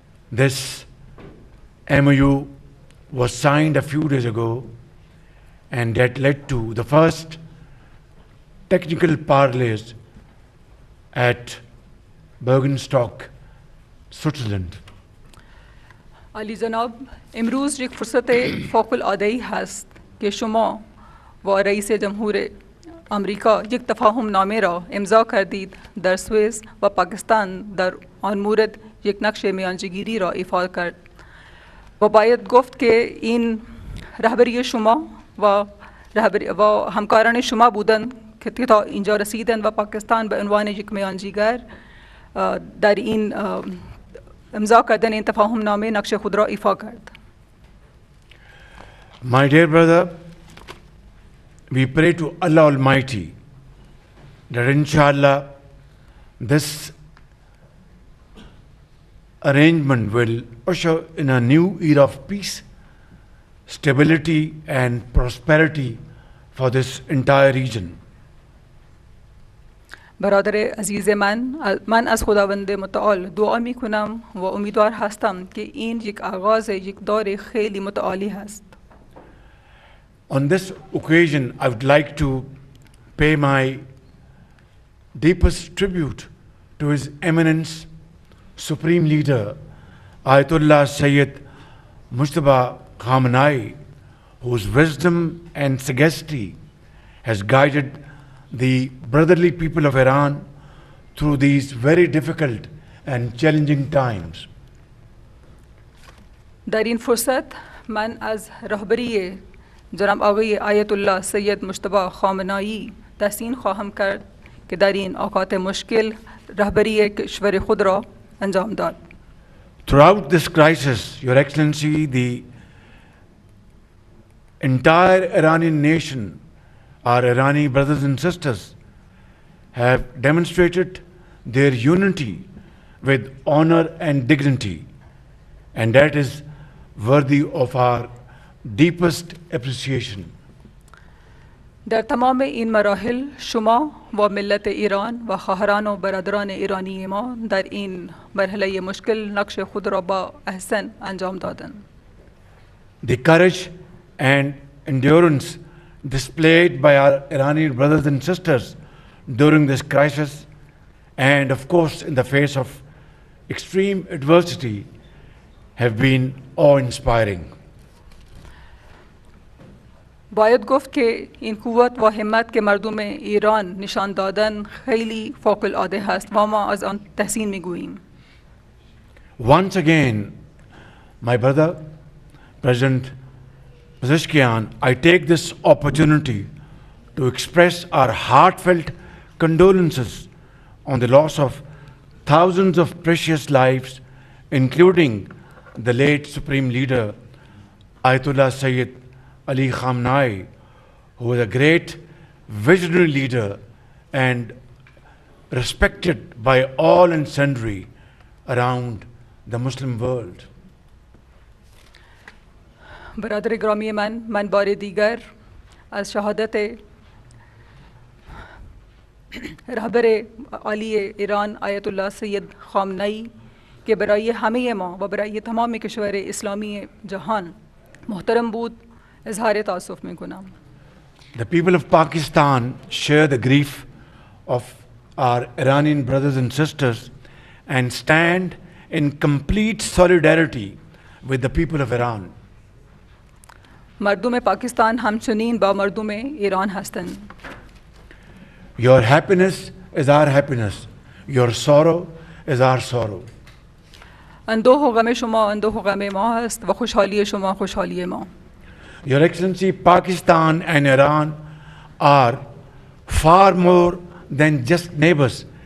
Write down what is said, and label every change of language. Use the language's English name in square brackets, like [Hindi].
[English] this MOU was signed a few days ago, and that led to the first technical parleys at Bergenstock, Switzerland. [Persian] عالی جناب، امروز یک فرصت فوق العاده‌ای هست که شما و رئیس جمهور آمریکا یک تفاهم نامه را امضا کردید در سوئیس و پاکستان در آن مورد یک نقش میانجیگیری را ایفا کرد و باید گفت که این رهبری شما و همکاران شما بودند که تا اینجا رسیدند و پاکستان به عنوان یک میانجیگر در این امضا کردن این تفاهم نامه نقش خود را ایفا کرد. [English] My dear brother, we pray to Allah Almighty that inshallah this arrangement will usher in a new era of peace, stability, and prosperity for this entire region. [Persian] برادر عزیز من از خداوند متعال دعا می کنم و امیدوار هستم که این یک آغاز یک دور خیلی متعالی هست. [English] On this occasion, I would like to pay my deepest tribute to His Eminence, Supreme Leader, Ayatollah Sayyid Mujtaba Khamenei, whose wisdom and sagacity has guided the brotherly people of Iran through these very difficult and challenging times. [Persian] در این فرصت من از رهبری جناب آقای آیت الله سید مجتبی خامنه‌ای تحسین خواهم کرد که در این اوقات مشکل رهبری کشور خود را انجام داد. [English] Throughout this crisis, Your Excellency, the entire Iranian nation, our Irani brothers and sisters, have demonstrated their unity with honor and dignity, and that is worthy of our deepest appreciation. [Persian] در تمام این مراحل شما و ملت ایران و خواهران و برادران ایرانی ما در این مرحله مشکل نقش خود را با احسن انجام دادند. [English] The courage and endurance displayed by our Iranian brothers and sisters during this crisis, and of course in the face of extreme adversity, have been awe-inspiring. [Persian] باید گفت که این قوت و همت که مردم ایران نشان دادن خیلی فوق العاده هست و ما از آن تحسین میگوییم. [English] Once again, my brother, President Pezeshkian, I take this opportunity to express our heartfelt condolences on the loss of thousands of precious lives, including the late Supreme Leader, Ayatollah Sayyid Ali Khamenei, who was a great visionary leader and respected by all and sundry around the Muslim world. [Persian] برادر گرامی من بار دیگر از شهادت رهبر عالی ایران آیت الله سید خامنه‌ای که برای همه ما و برای تمام کشور اسلامی جهان محترم بود اظهار تأسف میکنم. [English] The people of Pakistan share the grief of our Iranian brothers and sisters and stand in complete solidarity with the people of Iran. [Persian] مردم پاکستان همچنین با مردم ایران هستند. [English] Your happiness is our happiness. Your sorrow is our sorrow. [Persian] اندوه و غم شما اندوه و غم ما هست و خوشحالی شما خوشحالی ما. [English] Your Excellency, Pakistan and Iran are far more than just neighbors.